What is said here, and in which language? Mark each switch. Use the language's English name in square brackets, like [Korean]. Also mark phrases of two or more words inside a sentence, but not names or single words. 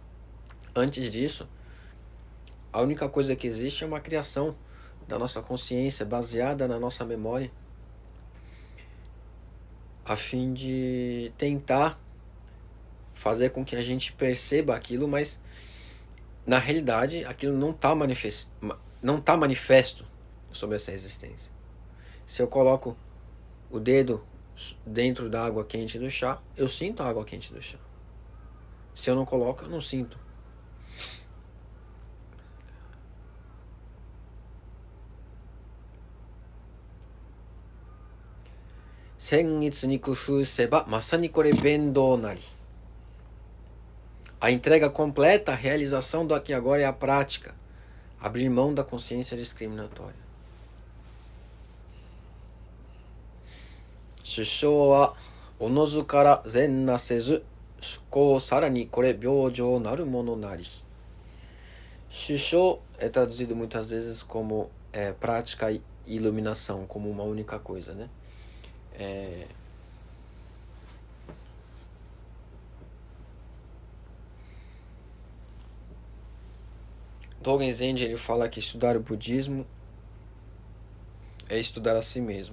[Portuguese] Antes disso, a única coisa que existe é uma criação da nossa consciência, baseada na nossa memória, a fim de tentar fazer com que a gente perceba aquilo, mas na realidade aquilo não está manifesto sobre essa existência. Se eu coloco o dedo dentro da água quente do chá, eu sinto a água quente do chá. Se eu não coloco, eu não sinto. [Japanese] せんいつ に くふう せば まさに これ べんどう なり. [Portuguese] A entrega completa, a realização do aqui e agora é a prática. Abrir mão da consciência discriminatória. [Japanese] しゅしょう は おのず から ぜん なさず しゅこう さらに これ びょうじょう なる もの なり. [Portuguese] Shushou é traduzido muitas vezes como prática e iluminação, como uma única coisa, né? Dogen Zenji, ele fala que estudar o budismo é estudar a si mesmo.